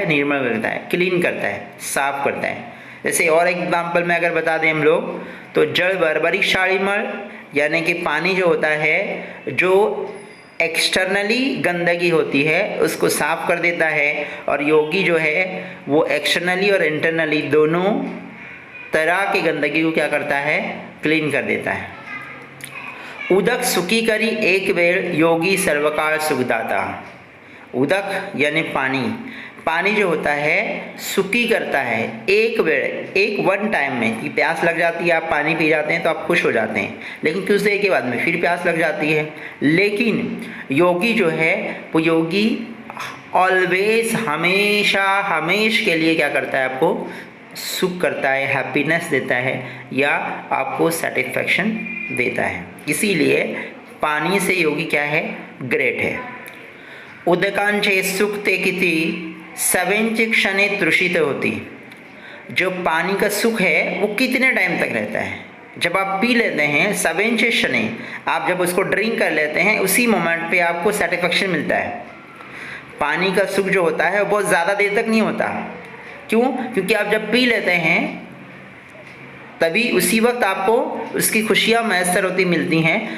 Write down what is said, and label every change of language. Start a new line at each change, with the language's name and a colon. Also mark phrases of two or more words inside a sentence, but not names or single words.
Hindi: निर्मल करता है, क्लीन करता है, साफ करता है। जैसे और एग्जाम्पल में अगर बता दें हम लोग, तो
Marathi: जल बरबरी क्षाळीमळ
Hindi: यानी कि पानी जो होता है, जो एक्सटर्नली गंदगी होती है उसको साफ कर देता है, और योगी जो है वो एक्सटर्नली और इंटरनली दोनों तरह की गंदगी को क्या करता है? क्लीन कर देता है।
Marathi: उदक सुखी करी एक वेळ योगी सर्वकाल सुखदाता।
Hindi: उदक यानी पानी, पानी जो होता है सुखी करता है
Marathi: एक वेळ,
Hindi: एक वन टाइम में, कि प्यास लग जाती है, आप पानी पी जाते हैं तो आप खुश हो जाते हैं, लेकिन कुछ देर के बाद में फिर प्यास लग जाती है। लेकिन योगी जो है वो योगी ऑलवेज, हमेशा हमेश के लिए क्या करता है? आपको सुख करता है, हैप्पीनेस देता है, या आपको सेटिस्फैक्शन देता है। इसीलिए पानी से योगी क्या है? ग्रेट है।
Marathi: उदकांचे सुख ते किती सवेंचे क्षणे तृषित होती।
Hindi: जो पानी का सुख है वो कितने टाइम तक रहता है? जब आप पी लेते हैं,
Marathi: सवेंचे क्षणे,
Hindi: आप जब उसको ड्रिंक कर लेते हैं उसी मोमेंट पे आपको सेटिस्फैक्शन मिलता है। पानी का सुख जो होता है वो बहुत ज़्यादा देर तक नहीं होता। क्यों? क्योंकि आप जब पी लेते हैं तभी उसी वक्त आपको उसकी खुशियाँ मैसर होती मिलती हैं।